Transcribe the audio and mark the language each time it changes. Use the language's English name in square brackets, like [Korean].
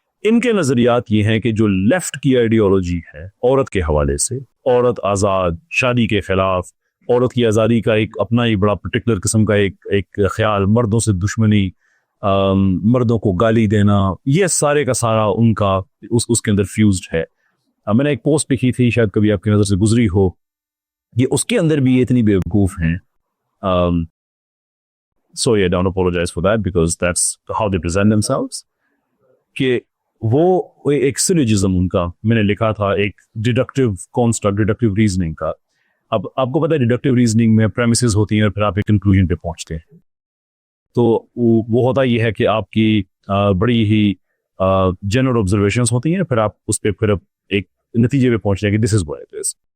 [Urdu] ان کے نظریات یہ ہیں کہ جو لیفٹ کی آئیڈیالوجی ہے عورت کے حوالے سے، عورت آزاد، شادی کے خلاف، عورت کی آزادی کا ایک اپنا ہی بڑا پرٹیکولر قسم کا ایک خیال، مردوں سے دشمنی، مردوں کو گالی دینا، یہ سارے کا سارا ان کا اس کے اندر فیوزڈ ہے. میں نے ایک پوسٹ لکھی تھی، شاید کبھی آپ کی نظر سے گزری ہو، یہ اس کے اندر بھی یہ اتنی بیوقوف ہیں. [English] So yeah, don't apologize for that because that's how they present themselves. [Urdu] کہ وہ ایک سیلوجزم ان کا میں نے لکھا تھا، ایک ڈیڈکٹیو کانسٹرکٹ، ڈیڈکٹیو ریزننگ کا. اب آپ کو پتہ ہے ڈیڈکٹیو ریزننگ میں پریمیسز ہوتی ہیں اور پھر آپ ایک کنکلوژن پہ پہنچتے ہیں. تو وہ ہوتا یہ ہے کہ آپ کی بڑی ہی جنرل آبزرویشنز ہوتی ہیں، پھر آپ اس پہ پھر ایک نتیجے پہ پہنچتے ہیں کہ [English] This is what it is.